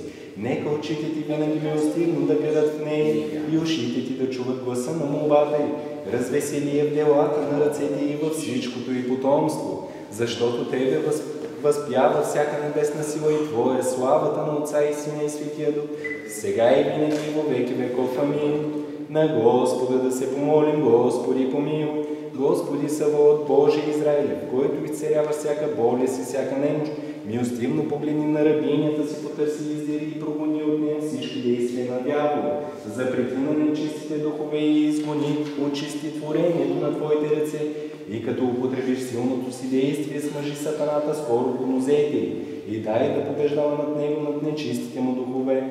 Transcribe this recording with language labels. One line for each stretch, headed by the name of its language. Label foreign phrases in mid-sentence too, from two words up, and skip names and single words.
Bulgarian: Нека очите Ти винаги милостивно да гледат в нея и ушите Ти да чуват гласа на молбата й. Развесели я в делата на ръцете и във всичкото й потомство, защото Тебе възпява всяка небесна сила и Твоя славата на Отца и Сина и Светия Дух, сега и винаги и
Church Slavic: во веки веков.
Bulgarian: Амин. На Господа да се помолим, Господи помилуй. Господи Саваот, Боже Израилев, който изцелява всяка болест и всяка немощ, милостивно погледни на рабинята си, потърси, издири и прогони от нея всички действия на дявола, запрети на нечистите духове и изгони, очисти творението на Твоите ръце и като употребиш силното си действие, смъжи сатаната скоро по нозете и дай да побеждава над него, над нечистите му духове.